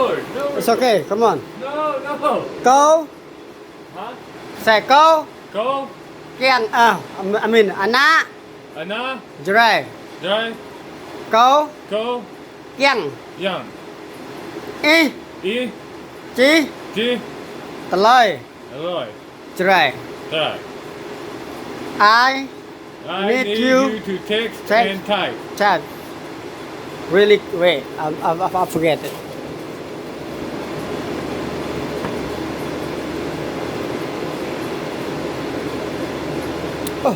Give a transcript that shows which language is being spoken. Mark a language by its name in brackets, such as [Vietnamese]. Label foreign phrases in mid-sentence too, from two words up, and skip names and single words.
[English] No. It's okay. Come on. No. Go. Huh? Say go. Go. Kiang. I mean ana. Anai. Jray. Jơrai. Go. Go. Kiang. Yang. Y. Y. Chi. Chi. Taloi. Alloy. Jray. Jơrai. I I need need you you to text text. and type. chat. Really wait. I forget it. Oh.